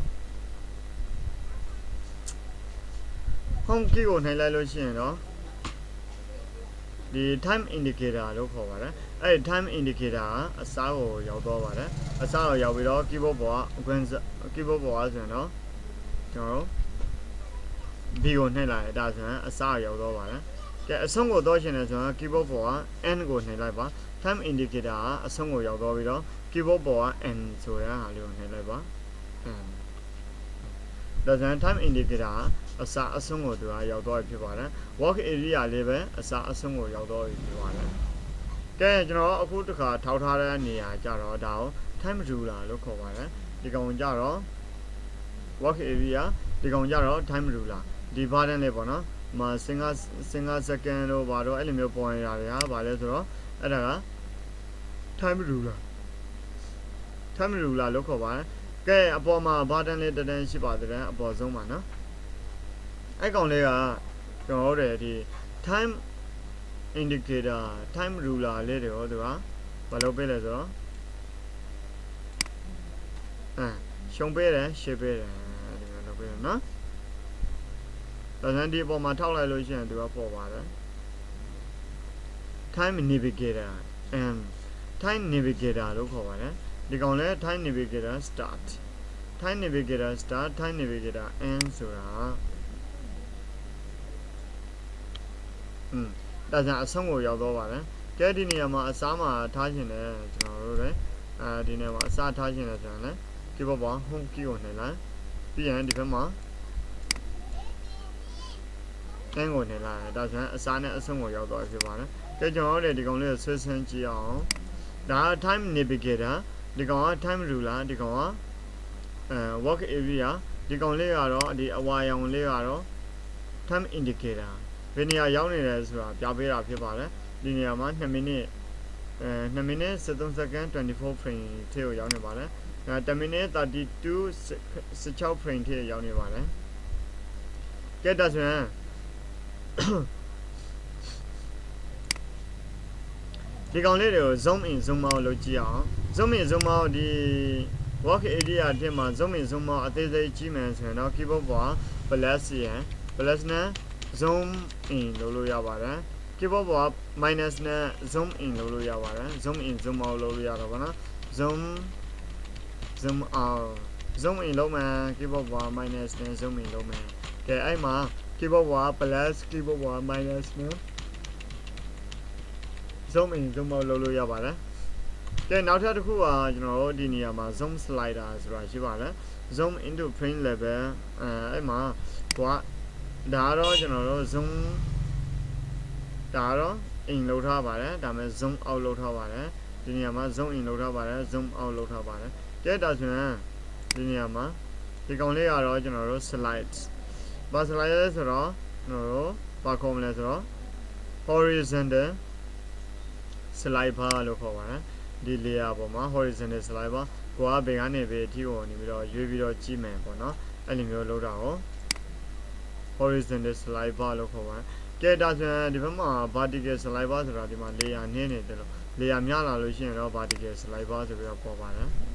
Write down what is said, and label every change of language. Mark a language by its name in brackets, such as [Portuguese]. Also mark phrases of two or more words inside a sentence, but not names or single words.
[English] home key [Burmese] ကိုနှိပ်လိုက်လို့ရှိရင်တော့ဒီ [English] time indicator [Burmese] လို့ခေါ်ပါတယ်အဲ့ [English] time indicator [Burmese] ကအစားကိုရောက်တော့ပါတယ်အစားကိုရောက်ပြီးတော့ keyboard ပေါ်က keyboard ပေါ်ကဆိုရင်တော့ကျွန်တော်တို့ B ကိုနှိပ်လိုက်ဒါဆိုရင်အစားရောက်တော့ပါတယ်ကဲအဆုံးကိုတော့ရှင်တယ်ဆိုရင် keyboard ပေါ်က N ကိုနှိပ်လိုက်ပါ [English] time indicator [Burmese] ကအဆုံးကိုရောက်တော့ပြီးတော့ keyboard ပေါ်က N ဆိုတဲ့ဟာလေးကိုနှိပ်လိုက်ပါ ဒါဆိုရင် [English] time indicator [Burmese] အစားအဆုံးကိုသူကရောက်တော့ဖြစ်ပါတယ် [English] work area [Burmese] လေးပဲအစားအဆုံးကိုရောက်တော့ဖြစ်ပါတယ်ကဲကျွန်တော်အခုတစ်ခါထောက်ထားတဲ့နေရာကြတော့ဒါကို [English] time ruler [Burmese] လို့ခေါ်ပါတယ်ဒီကောင်ကြတော့ [English] work area [Burmese] ဒီကောင်ကြတော့ [English] time ruler [Burmese] ဒီ button လေးပေါ့နော်မှာ [English] single second [Burmese] လို့ဘာလို့အဲ့လိုမျိုးပေါ်နေတာတွေဟာဘာလဲဆိုတော့အဲ့ဒါက [English] time ruler [Burmese] လို့ခေါ်ပါတယ်ကဲအပေါ်မှာ button လေးတန်းရှိပါတဲ့အပေါ်ဆုံးပါနော်အဲ့ကောင်လေးကကျွန်တော်တို့ဒီ [English] time indicator time ruler [Burmese] လေးတွေရောသူကဘာလုပ်ပေးလဲဆိုတော့ရှုံပေးတယ်ရှေ့ပေးတယ်ဒီလိုလုပ်ပေးတယ်နော်ဒါဆိုရင်ဒီအပေါ်မှာထောက်လိုက်လို့ရှိရင်သူကပေါ်ပါတယ် [English] time navigator time navigator [Burmese] လို့ခေါ်ပါတယ်ဒီကောင်လဲ [English] time navigator start time navigator start time navigator end [Burmese] ဆိုတာဒါကြောင့်အဆုံးကိုရောက်တော့ပါတယ်ကဲဒီနေရာမှာအစားမှာထားရှင်တယ်ကျွန်တော်တို့လည်းဒီနေရာမှာအစားထားရှင်တယ်ဆိုရင်လည်း keyboard ပေါ် [English] home key [Burmese] ကိုနှိပ်လိုက်ပြီးရင်ဒီဘက်မှာ N ကိုနှိပ်လိုက်ဒါဆိုရင်အစားနဲ့အဆုံးကိုရောက်တော့ဖြစ်ပါတယ်ကဲကျွန်တော်တို့လည်းဒီကောင်လေးကိုဆွဲဆင်းကြ ည့်အောင်ဒါက [English] time navigator [Burmese] ဒီကောင်က [English] time ruler [Burmese] ဒီကောင်က [English] work area [Burmese] ဒီကောင်လေးကတော့ဒီအဝါရောင်လေးကတော့ [English] time indicator [Burmese] ဘယ်နေရာရောက်နေလဲဆိုတာပြပေးတာဖြစ်ပါတယ်ဒီနေရာမှာ2မိနစ်2မိနစ်73 second 24 frame ထဲကိုရောက်နေပါတယ်10မိနစ်32 16 frame ထဲရောက်နေပါတယ်ကဲဒါဆိုရင် ဒီကောင်လေးတွေကို [English] zoom in zoom out [Burmese] လုပ်ကြည့်အောင် [English] zoom in zoom out [Burmese] ဒီ work area ထဲမှာ [English] zoom in zoom out [Burmese] အသေးစိတ်ကြည့်မယ်ဆိုရင်တော့ keyboard ပေါ် plus နဲ့ [English] zoom in [Burmese] လုပ်လို့ရပါတယ် keyboard ပေါ် minus နဲ့ [English] zoom in [Burmese] လုပ်လို့ရပါတယ် [English] zoom in zoom out [Burmese] လုပ်လို့ရတော့ဗောနော် zoom [English] out zoom in [Burmese] လုပ်မယ် keyboard ပေါ် minus နဲ့ [English] zoom in [Burmese] လုပ်မယ်ကဲအဲ့မှာ keyboard ပေါ် plus keyboard ပေါ် minus နဲ့ [English] zoom in zoom out [Burmese] လုပ်လို့ရပါတယ်ကဲနောက်ထပ်တစ်ခုကကျွန်တော်တို့ဒီနေရာမှာ [English] zoom slider [Burmese] ဆိုတာရှိပါတယ် [English] zoom into frame level [Burmese] အဲ့မှာဒါတော့ကျွန်တော်တို့ zoom ဒါတော့ in လုပ် ထားပါတယ်ဒါပေမဲ့ [English] zoom out [Burmese] လုပ်ထားပါတယ်ဒီနေရာမှာ [English] zoom in [Burmese] လုပ်ထားပါတယ် [English] zoom out [Burmese] လုပ်ထားပါတယ်ကဲဒါဆိုရင်ဒီနေရာမှာ ဒီကောင်လေးကတော့ကျွန်တော်တို့ slide ဘာ slide လဲဆိုတော့ကျွန်တော်တို့ဘာခေါ်မလဲဆိုတော့ [English] horizontal slide bar [Burmese] လို့ခေါ်ပါတယ်ဒီ layer ပေါ်မှာ [English] horizontal slide bar [Burmese] ကိုကဘယ်ကနေပဲအထိကိုနေပြီးတော့ရွေးပြီးတော့ကြည့်မယ်ပေါ့နော်အဲ့လိုမျိုးလုပ်တာကို [English] horizontal slide bar [Burmese] လို့ခေါ်ပါတယ်ကဲဒါဆိုရင်ဒီဘက်မှာ [English] vertical slide bar [Burmese] ဆိုတာဒီမှာ layer နည်းနေတယ်လို့ layer များလာလို့ရှိရင်တော့ [English] vertical slide bar [Burmese] ဆိုပြီးတော့ပေါ်ပါတယ်